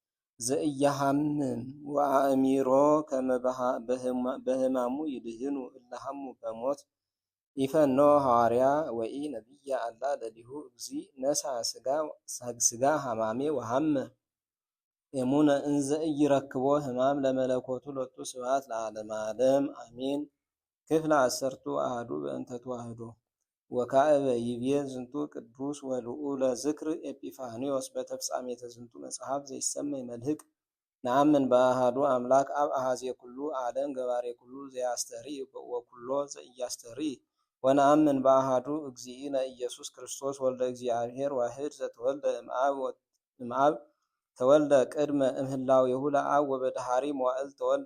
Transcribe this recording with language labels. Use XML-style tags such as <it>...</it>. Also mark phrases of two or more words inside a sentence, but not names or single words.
<gez>ዘኢያሃምም ወአእሚሮ ከመ በህማሙ ይድህኑ እለሃሙ በሞት ኢፈኖ ሐዋርያ ወኢ ነቢያ አላ ለሊሁ እግዚእ ነሳ ስጋ ሐማሜ ወሐመ እሙነ እንዘ ኢይረክቦ ህማም ለመለኮቱ ሎቱ ስብሐት ለዓለመ ዓለም አሜን። ክፍለ አሰርቱ አሐዱ በእንተ ተዋህዶ ወካዕበ ይቤ ዝንቱ ቅዱስ ወልዑለ ዝክር ኤጲፋንዮስ በተፍጻሜተ ዝንቱ መጽሐፍ ዘይሰመይ መልህቅ ነአምን በአሐዱ አምላክ አብ አሐዜ ኩሉ ዓለም ገባሬ ኩሉ ዘያስተሪ ወኩሎ ዘኢያስተሪ ወነአምን በአሐዱ እግዚእነ ኢየሱስ ክርስቶስ ወልደ እግዚአብሔር ዋህድ ዘተወልደ እምአብ ተወልደ ቅድመ እምህላዌሁ ለአብ ወበድኃሪ መዋዕል ተወልደ</gez>